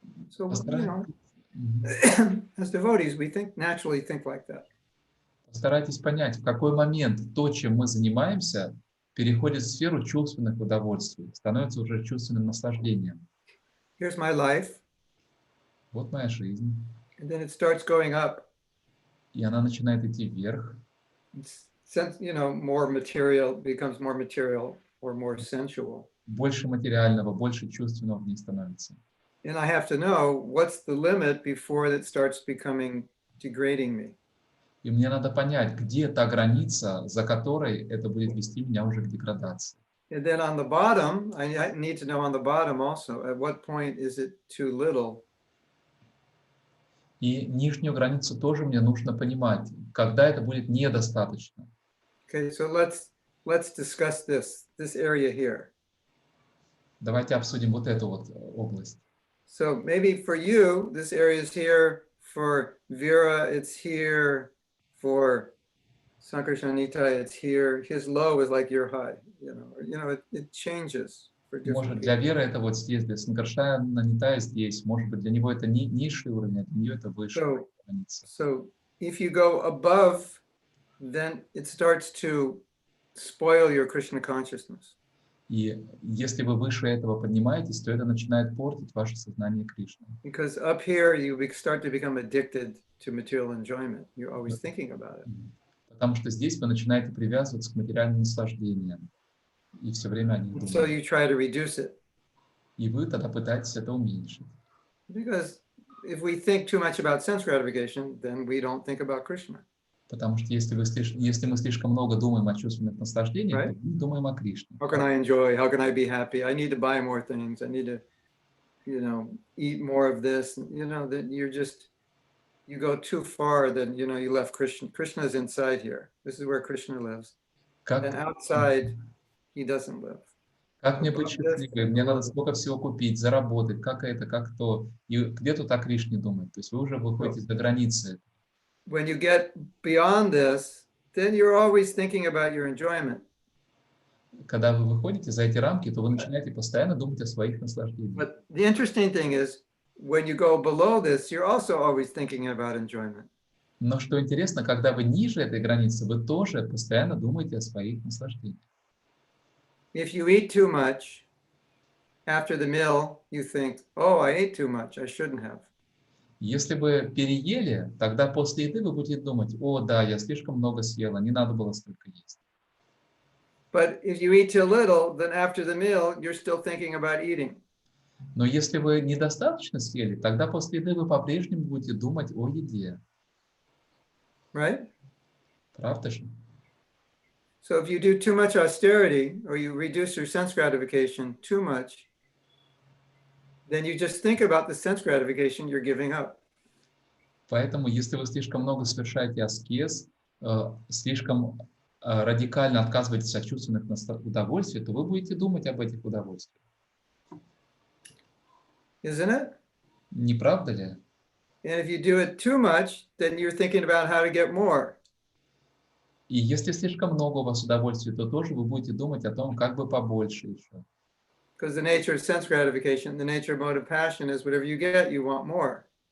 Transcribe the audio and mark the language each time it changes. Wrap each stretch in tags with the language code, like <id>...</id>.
<en>So, you know, as devotees, we naturally think like that.</en> <ru>Постарайтесь понять, в какой момент то, чем мы занимаемся, переходит в сферу чувственных удовольствий, становится уже чувственным наслаждением.</ru> <en>Here's my life.</en> <ru>Вот моя жизнь.</ru> <en>And then it starts going up.</en> <ru>И она начинает идти вверх.</ru> <en>You know, more material becomes more material or more sensual.</en> <ru>Больше материального, больше чувственного в ней становится.</ru> <en>And I have to know what's the limit before it starts becoming degrading me.</en> <ru>И мне надо понять, где та граница, за которой это будет вести меня уже к деградации.</ru> <en>And then on the bottom, I need to know on the bottom also, at what point is it too little?</en> <ru>И нижнюю границу тоже мне нужно понимать, когда это будет недостаточно.</ru> <en>Okay, so let's discuss this area here.</en> <ru>Давайте обсудим вот эту вот область.</ru> <en>So maybe for you, this area is here. For Vera, it's here. For Sankarshanita, it's here. His low is like your high. You know, it changes for different</en> <ru>Может, для Веры это вот здесь, для Санкаршана здесь. Может быть, для него это низший уровень, а для нее это высшая граница.</ru> <en>So if you go above, then it starts to spoil your Krishna consciousness.</en> <ru>И если вы выше этого поднимаетесь, то это начинает портить ваше сознание Кришны.</ru> <en>Because up here you start to become addicted to material enjoyment. You're always thinking about it.</en> <ru>Потому что здесь вы начинаете привязываться к материальным наслаждениям. И все время о них думаете.</ru> <en>So you try to reduce it.</en> <ru>И вы тогда пытаетесь это уменьшить.</ru> <en>Because if we think too much about sense gratification, then we don't think about Krishna.</en> <ru>Потому что если мы слишком много думаем о чувственных наслаждениях, то мы думаем о Кришне.</ru> <en>How can I enjoy? How can I be happy? I need to buy more things. I need to, you know, eat more of this. You know, that you go too far, then, you know, you left Krishna. Krishna is inside here. This is where Krishna lives. And outside, he doesn't live.</en> <ru>Как мне быть счастливым? Мне надо сколько всего купить, заработать, как это, как то. И где тут о Кришне думать? То есть вы уже выходите за границы.</ru> <en>When you get beyond this, then you're always thinking about your enjoyment.</en> <ru>Когда вы выходите за эти рамки, то вы начинаете постоянно думать о своих наслаждениях.</ru> <en>But the interesting thing is, when you go below this, you're also always thinking about enjoyment.</en> <ru>Но что интересно, когда вы ниже этой границы, вы тоже постоянно думаете о своих наслаждениях.</ru> <en>If you eat too much, after the meal, you think, oh, I ate too much, I shouldn't have.</en> <ru>Если вы переели, тогда после еды вы будете думать, о, да, я слишком много съела, не надо было столько есть.</ru> <en>But if you eat too little, then after the meal, you're still thinking about eating.</en> <ru>Но если вы недостаточно съели, тогда после еды вы по-прежнему будете думать о еде.</ru> <en>right?</en> <ru>Правда же?</ru> <en>So if you do too much austerity or you reduce your sense gratification too much, then you just think about the sense gratification you're giving up.</en> <ru>Поэтому, если вы слишком много совершаете аскез, слишком радикально отказываетесь от чувственных удовольствий, то вы будете думать об этих удовольствиях.</ru> <en>Isn't it?</en> <ru>Не правда ли?</ru> <en>And if you do it too much, then you're thinking about how to get more.</en> <ru>И если слишком много у вас удовольствий, то тоже вы будете думать о том, как бы побольше еще.</ru> <en>Because the nature of sense gratification, the nature of motive passion is whatever you get, you want more.</en>